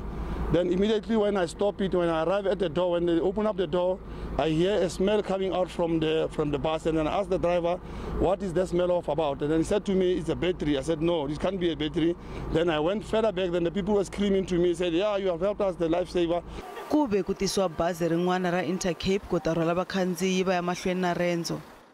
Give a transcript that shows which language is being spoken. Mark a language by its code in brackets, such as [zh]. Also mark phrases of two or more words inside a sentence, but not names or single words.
[en] Then immediately when I stop it, when I arrive at the door, when they open up the door, I hear a smell coming out from the bus, and then I asked the driver, what is the smell of about? And then he said to me, it's a battery. I said, no, this can't be a battery. Then I went further back, then the people were screaming to me, said, yeah, you have helped us, the lifesaver. [ts] Ku ve ku tisiwa bazi rin'wana ra Intercape ku ta rhwala vakhandziyi va ya mahlweni na rendzo.